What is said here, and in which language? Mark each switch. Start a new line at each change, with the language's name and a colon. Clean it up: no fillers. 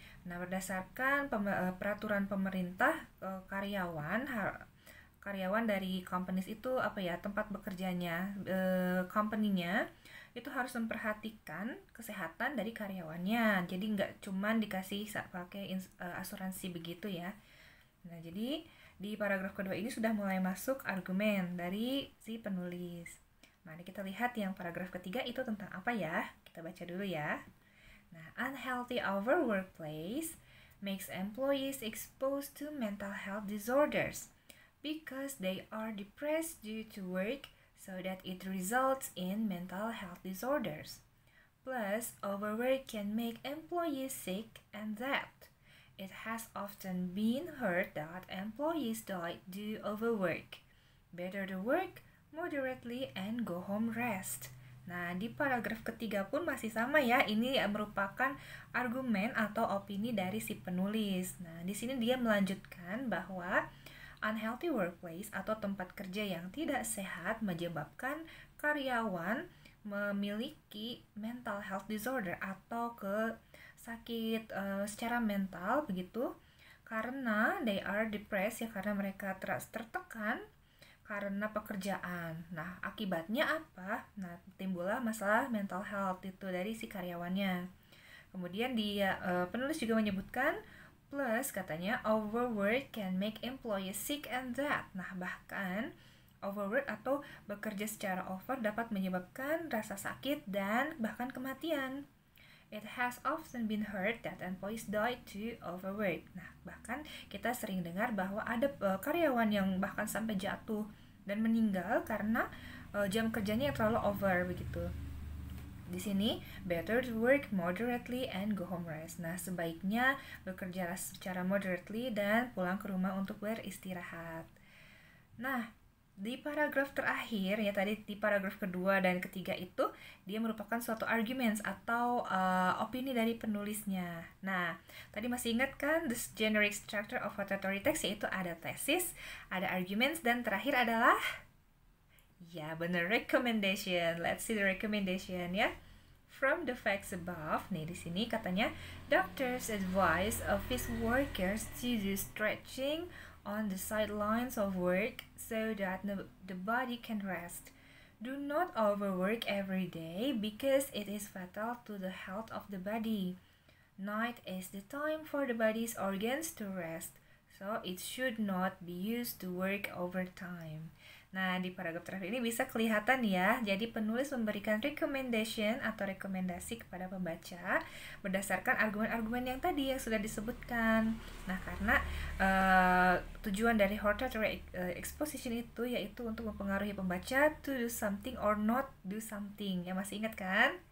Indonesian: Nah, berdasarkan peraturan pemerintah, karyawan dari companies itu apa ya, tempat bekerjanya, company-nya itu harus memperhatikan kesehatan dari karyawannya. Jadi nggak cuman dikasih pakai asuransi begitu ya. Nah, jadi di paragraf kedua ini sudah mulai masuk argumen dari si penulis. Mari kita lihat yang paragraf ketiga itu tentang apa ya. Kita baca dulu ya.
English: Nah, unhealthy workplace makes employees exposed to mental health disorders because they are depressed due to work, so that it results in mental health disorders. Plus, overwork can make employees sick, and that it has often been heard that employees die due to overwork. Better to work moderately and go home rest.
Indonesian: Nah, di paragraf ketiga pun masih sama ya. Ini merupakan argumen atau opini dari si penulis. Nah, di sini dia melanjutkan bahwa unhealthy workplace atau tempat kerja yang tidak sehat menyebabkan karyawan memiliki mental health disorder atau sakit secara mental begitu, karena
English: they are depressed
Indonesian: ya, karena mereka tertekan karena pekerjaan. Nah, akibatnya apa? Nah, timbullah masalah mental health itu dari si karyawannya. Kemudian dia penulis juga menyebutkan plus katanya
English: overwork can make employees sick and that.
Indonesian: Nah, bahkan overwork atau bekerja secara over dapat menyebabkan rasa sakit dan bahkan kematian.
English: It has often been heard that employees die to overwork.
Indonesian: Nah, bahkan kita sering dengar bahwa ada karyawan yang bahkan sampai jatuh dan meninggal karena jam kerjanya yang terlalu over begitu. Di sini,
English: better to work moderately and go home rest.
Indonesian: Nah, sebaiknya bekerja secara moderately dan pulang ke rumah untuk beristirahat. Nah, di paragraf terakhir ya, tadi di paragraf kedua dan ketiga itu dia merupakan suatu arguments atau opini dari penulisnya. Nah, tadi masih ingat kan
English: the generic structure of hortatory text,
Indonesian: yaitu ada thesis, ada arguments, dan terakhir adalah ya bener, recommendation.
English: Let's see the recommendation ya. From the facts above,
Indonesian: nih di sini katanya
English: doctors advise office workers to do stretching on the sidelines of work so that the body can rest. Do not overwork every day because it is fatal to the health of the body. Night is the time for the body's organs to rest. So it should not be used to work overtime.
Indonesian: Nah, di paragraf terakhir ini bisa kelihatan ya, jadi penulis memberikan recommendation atau rekomendasi kepada pembaca berdasarkan argumen-argumen yang tadi yang sudah disebutkan. Nah, karena tujuan dari hortatory exposition itu yaitu untuk mempengaruhi pembaca
English: to do something or not do something.
Indonesian: Ya, masih ingat kan?